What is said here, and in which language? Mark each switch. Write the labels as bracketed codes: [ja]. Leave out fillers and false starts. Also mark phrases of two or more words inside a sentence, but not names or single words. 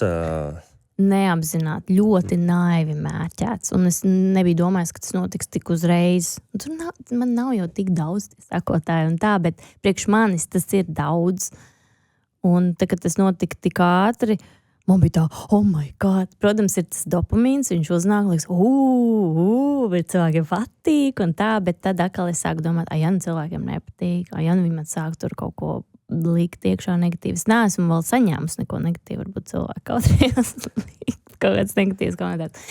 [lv] Neapzināti, ļoti naivi mērķēts. Un es nebiju domājis, ka tas notiks tik uzreiz. Man nav jau tik daudz sekotāju un tā, bet priekš manis tas ir daudz. Un tā, kad tas notika tik ātri, man bija tā, [en] oh my God. [lv] Protams, ir tas dopamīns, viņš uznāk, liekas, bet cilvēkiem patīk un tā, bet tad atkal es sāku domāt, cilvēkiem nepatīk, viņi man sāk tur kaut ko likt iekšā negatīvas. Neesmu vēl saņēmusi neko negatīvu, varbūt cilvēku kautrējos kaut kāds negatīvs komentārs.